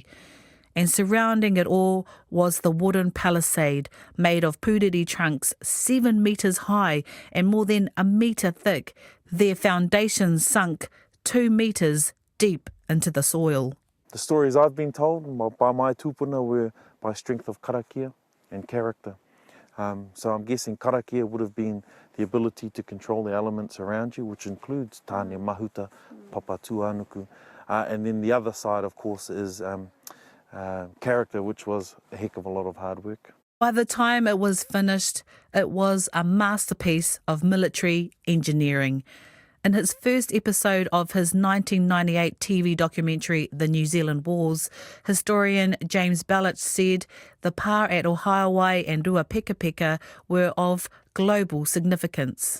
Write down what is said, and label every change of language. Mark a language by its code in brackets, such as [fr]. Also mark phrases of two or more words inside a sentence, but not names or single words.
[en] And surrounding it all was the wooden palisade made of pūrere trunks 7 metres high and more than 1 metre thick, their foundations sunk 2 metres deep into the soil. The stories I've been told by my tūpuna were by strength of karakia and character. So I'm guessing karakia would have been the ability to control the elements around you, which includes tāne mahuta, papa tuanuku. And then the other side, of course, is character, which was a heck of a lot of hard work. By the time it was finished, it was a masterpiece of military engineering. In his first episode of his 1998 TV documentary, The New Zealand Wars, historian James Belich said the pa at Ohaiwai and Ruapekepeka were of global significance.